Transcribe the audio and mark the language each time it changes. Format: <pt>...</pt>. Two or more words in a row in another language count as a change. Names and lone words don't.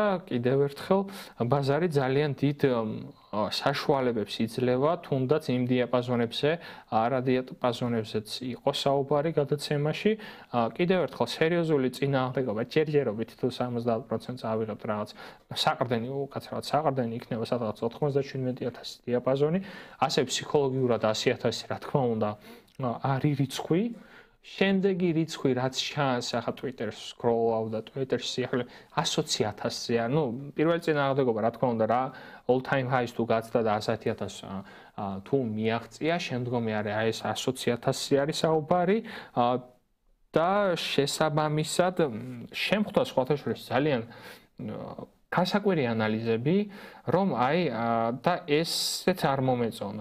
<ka>კიდევ ერთხელ ბაზარი ძალიან დიდ საშუალებებს იძლევა, თუნდაც იმ დიაპაზონებზე, არა დიაპაზონებზეც იყო საუბარი გადაცემაში, კიდევ ერთხელ სერიოზული წინააღმდეგობა ჯერჯერობით თუ 70%-ს ავიღებთ რაღაც საყრდენი, უკაცრავად საყრდენი იქნება სადღაც 97,000 დიაპაზონი, ასე ფსიქოლოგიურად 100,000 რა თქმა უნდა არის რიცხვი. შემდეგი რიცხვი რაც ჩანს, ახლა Twitter-ს scroll-ავ და Twitter-ში ახლა 120,000-ია, ნუ პირველი წინააღმდეგობა რა თქმა უნდა რა</ka> <en>all time highs</en> <ka>თუ გაცდა და 100,000 თუ მიაღწია, შემდგომი არის ეს 120,000 არის საუბარი და შესაბამისად შემხვდა სხვათა შორის ძალიან გასაკვირი ანალიზები, რომ აი და ესეც არ მომეწონა.</ka>